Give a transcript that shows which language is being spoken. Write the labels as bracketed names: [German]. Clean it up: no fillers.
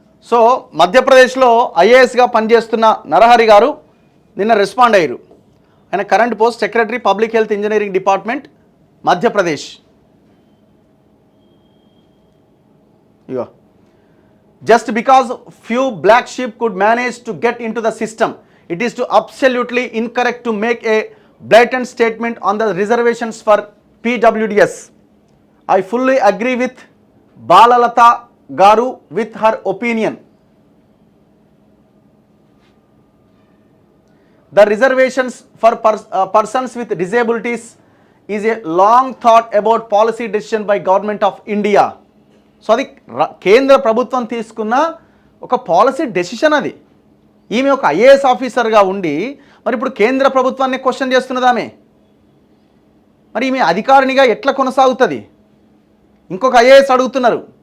[Telugu] So మధ్యప్రదేశ్లో ఐఏఎస్గా పనిచేస్తున్న నరహరి గారు నిన్న రెస్పాండ్ అయ్యారు. ఆయన current post secretary public health engineering department Madhya Pradesh. [English] ఇగో, just because few black sheep could manage to get into the system, it is to absolutely incorrect to make a blatant statement on the reservations for PWDS. I fully agree with Balalata Garu with her opinion. The reservations for persons with disabilities is a long thought about policy decision by government of India. [Telugu] So అది కేంద్ర ప్రభుత్వం తీసుకున్న ఒక policy decision అది. ఈమె ఒక IAS ఆఫీసర్గా ఉండి మరి ఇప్పుడు కేంద్ర ప్రభుత్వాన్ని క్వశ్చన్ చేస్తున్నది ఆమె. మరి ఈమె అధికారినిగా ఎట్లా కొనసాగుతుంది? ఇంకొక ఐఏఎస్ అడుగుతున్నారు.